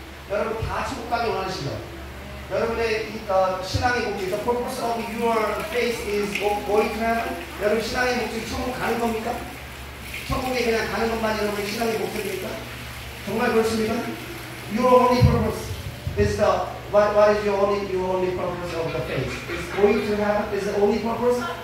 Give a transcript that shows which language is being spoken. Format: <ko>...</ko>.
<ko>여러분 다 천국 가기 원하시죠? 여러분의 신앙의 목적,</ko> <en>the purpose of your faith is going to heaven.</en> <ko>여러분 신앙의 목적이 천국 가는 겁니까? 천국에 그냥 가는 것만 여러분의 신앙의 목적입니까? 정말 그렇습니까?</ko> <en>Your only purpose is what is your only purpose of the faith? Is going to heaven? Is the only purpose?</en>